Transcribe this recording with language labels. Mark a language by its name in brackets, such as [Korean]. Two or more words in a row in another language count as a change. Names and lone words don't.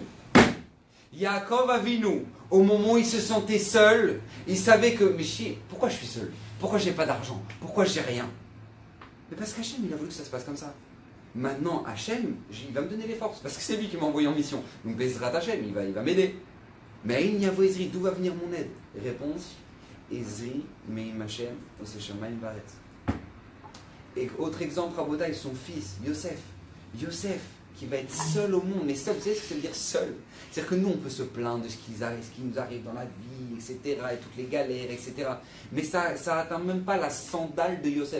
[French] Yaakov Avinu, au moment où il se sentait seul, il savait que, mais pourquoi je suis seul? Pourquoi j'ai pas d'argent? Pourquoi j'ai rien? Mais parce qu'Hachem, il a voulu que ça se passe comme ça. Maintenant, Hachem, il va me donner les forces, parce que c'est lui qui m'a envoyé en mission. Donc [Hebrew] בעזרת השם, [French] il va m'aider. Mais il y a Ezri, d'où va venir mon aide? Réponse, [Hebrew] עזרי, מעם השם, עושה שמים וארץ. [French] Et autre exemple, Rabotai, son fils, Yosef. Yosef, qui va être seul au monde. Mais seul, vous savez ce que ça veut dire seul? C'est-à-dire que nous, on peut se plaindre de ce qui nous arrive dans la vie, etc., et toutes les galères, etc. Mais ça n'atteint même pas la sandale de Yosef.